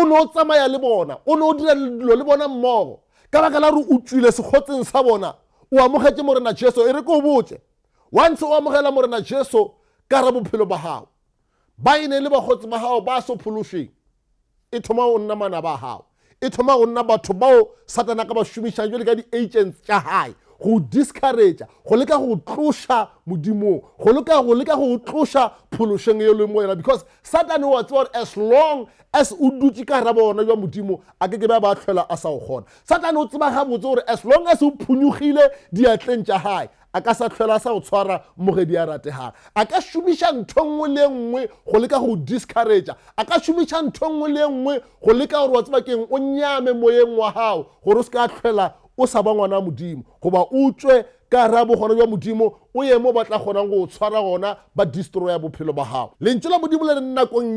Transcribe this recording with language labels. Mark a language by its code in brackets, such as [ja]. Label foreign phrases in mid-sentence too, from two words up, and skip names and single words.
[nso] no tsamaya le bona o no dira dilo le bona mmogo ka baka la re o tswile sekgotseng sa bona o amogetse morena Jesu e re ko botse once o amogela morena Jesu ka ra bophelo ba hao ba ene le bagotse ba hao ba so phološeng e thoma o nna mana ba hao e thoma go nna batho bao Satana ka ba šomišang jwale ka di-agents tša hae go discourage go leka go tloša modimong go leka go tloša phološeng ye le mo yena because Satan wa tswa [en] as long as [nso] o dutse ka ra bona jwa modimo a ke ba tlhela a sa o gona Satan o tseba ga botse gore [en] as long as [nso] o phunyugile diatleng tša hae a ka sa tlhela sa o tshwara mogedi a rategang a ka šomiša ntho nngwe le nngwe go leka go discourage a ka šomiša ntho nngwe le nngwe go leka gore wa tseba keng o nyame moyeng wa hao gore o se ka tlhela o sa ba ngwana modimo goba o tswe ka ra bogona jwa modimo o ye mo ba tla kgonang go tshwara gona ba destroya bophelo ba hao lentswe la modimo le re nakong